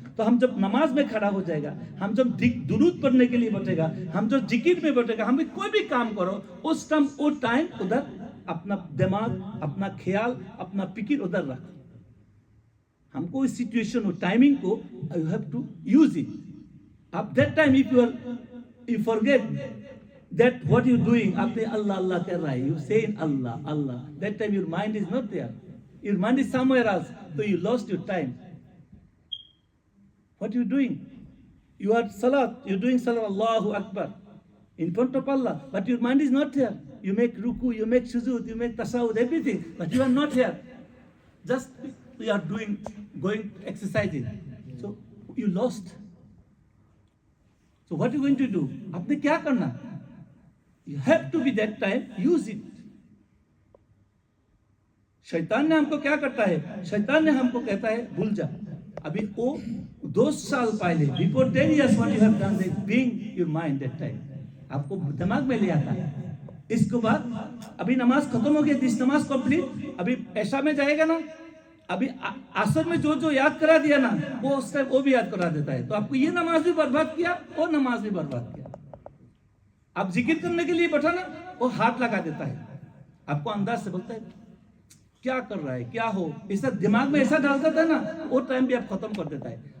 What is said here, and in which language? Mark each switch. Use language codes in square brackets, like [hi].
[hi] तो हम जब नमाज में खड़ा हो जाएगा, हम जब दुरूद पढ़ने के लिए बैठेगा, हम जो जिक्र में बैठेगा, हम भी कोई भी काम करो उस टाइम वो टाइम उधर अपना दिमाग, अपना ख्याल, अपना फिक्र उधर रख। हमको इस सिचुएशन और टाइमिंग को [en] You have to use it. अब that time if you forget that what you doing, [hi] आपने अल्लाह अल्लाह कर रहा है, [en] you say Allah Allah, that time your mind is not there, your mind is somewhere else, so you lost your time. What you doing? You are salat, you doing salat, Allahu Akbar in front of Allah, but your mind is not here. You make ruku, you make sujud, you make tasawwud, everything, but you are not here. Just you are doing, going exercising, so you lost. So what are you going to do? [hi] आपने क्या करना? [en] You have to be that time, use it. [hi] शैतान ने हमको क्या करता है? शैतान ने हमको कहता है भूल जा। अभी वो 2 साल पहले, [en] before 10 years what you have done, they being your mind that time, [hi] आपको दिमाग में ले आता है। इसके बाद अभी नमाज खत्म हो गई, [en] this namaz complete, [hi] अभी ऐसा में जाएगा ना, अभी असर में जो जो याद करा दिया ना, वो उस टाइम वो भी याद करा देता है। तो आपको ये नमाज भी बर्बाद किया, वो नमाज भी बर्बाद किया। आप जिक्र करने के लिए बैठा ना, वो हाथ लगा देता है, आपको अंदाज से बोलता है क्या कर रहा है, क्या हो, ऐसा दिमाग में ऐसा डालता था ना, वो टाइम भी आप खत्म कर देता है।